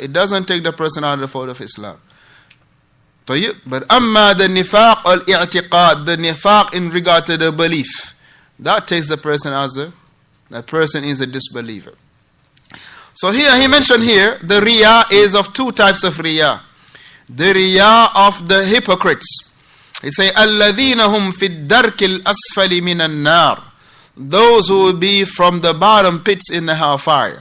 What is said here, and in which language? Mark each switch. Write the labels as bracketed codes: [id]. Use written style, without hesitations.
[en] It doesn't take the person out of the fold of Islam. But amma the nifaq al-i'tiqad, the nifaq in regard to the belief, that takes the person that person is a disbeliever. So here he mentioned here, the riya is of two types of riya. The riya of the hypocrites. He say, [ar] الَّذِينَ هُمْ فِي الدَّرْكِ الْأَسْفَلِ مِنَ النَّارِ. [en] Those who will be from the bottom pits in the hellfire. They will be from the lowest level of the hellfire.